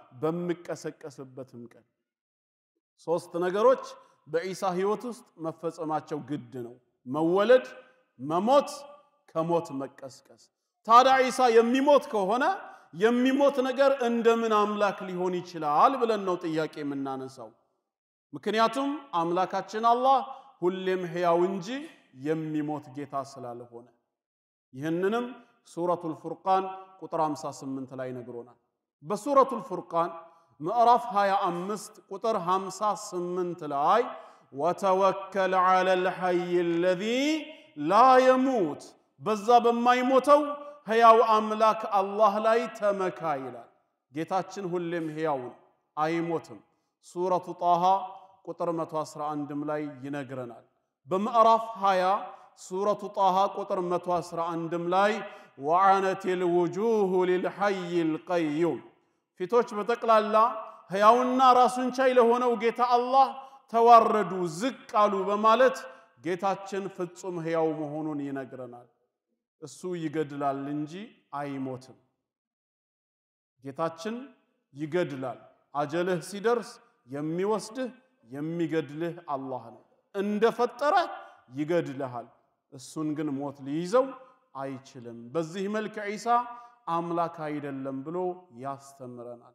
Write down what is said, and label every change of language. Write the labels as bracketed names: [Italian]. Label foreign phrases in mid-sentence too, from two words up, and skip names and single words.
[Amharic] በመቀሰቀስበትም ቀን ሶስት ነገሮች በዒሳ ህይወት ውስጥ መፈጸማቸው ግድ ነው መወለድ መሞት ከሞት መቀስቀስ ታዲያ ዒሳ የሚሞት ከሆነ የሚሞት ነገር እንደምን አምላክ ሊሆን ይችላል ብለን ነው ጥያቄ የምናነሳው ምክንያቱም አምላካችን አላህ ሁሌም ሕያው እንጂ የሚሞት ጌታ ስላልሆነ ይህንንም ሱረቱል ፉርቃን ቁጥር 58 ላይ ነግሮናል በሱረቱል ፉርቃን ምዕራፍ 25 ቁጥር 58 ላይ [Arabic] وتوكل على الحي الذي لا يموت [Amharic] በዛ በማይሞተው ሕያው አምላክ አላህ ላይ ተመካ ይላል ጌታችን ሁሌም ሕያው አይሞትም ሱረቱ ጣሃ ቁጥር 111 ላይ ይነግረናል በምዕራፍ 20 ሱረቱ ጣሃ ቁጥር 111 ላይ [Arabic] وعنت الوجوه للحي القيوم [Amharic] ፊቶች በተቀላላ ሕያውና ራሱን ቻይ ለሆነው ጌታ አላህ ተዋረዱ ዝቅ አሉ በማለት ጌታችን ፍጹም ሕያው መሆኑን ይነግረናል እሱ ይገድላል እንጂ አይሞትም ጌታችን ይገድላል አጀልህ ሲደርስ የሚወስድህ የሚገድልህ አላህ ነው እንደፈጠረ ይገድልሃል እሱን ግን ሞት ሊይዘው አይችልም በዚህ መልኩ ዒሳ አምላክ አይደለም ብሎ ያስተምረናል